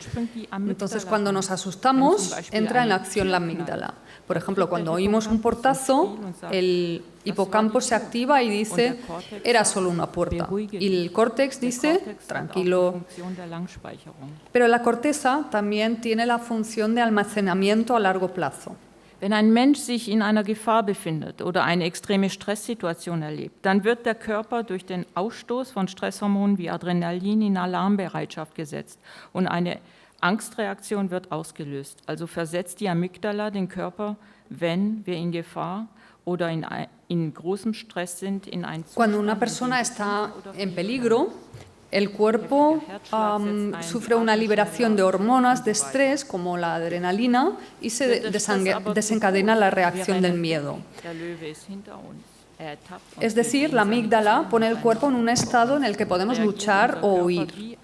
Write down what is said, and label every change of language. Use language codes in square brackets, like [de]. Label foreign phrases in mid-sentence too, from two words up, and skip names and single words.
[es] Entonces, cuando nos asustamos, entra en acción la amígdala. Por ejemplo, cuando oímos un portazo, el hipocampo se activa y dice, era solo una puerta. Y el córtex dice, tranquilo. Pero la corteza también tiene la función de almacenamiento a largo plazo. [de] Wenn ein Mensch sich in einer Gefahr befindet oder eine extreme Stresssituation erlebt, dann wird der Körper durch den Ausstoß von Stresshormonen wie Adrenalin in Alarmbereitschaft gesetzt und eine Angstreaktion wird ausgelöst. Also versetzt die Amygdala den Körper, wenn wir in Gefahr oder in großem Stress sind, in ein Zustand. [es] Cuando una persona está en peligro, el cuerpo sufre una liberación de hormonas de estrés como la adrenalina y se desencadena la reacción del miedo. Es decir, la amígdala pone el cuerpo en un estado en el que podemos luchar o huir.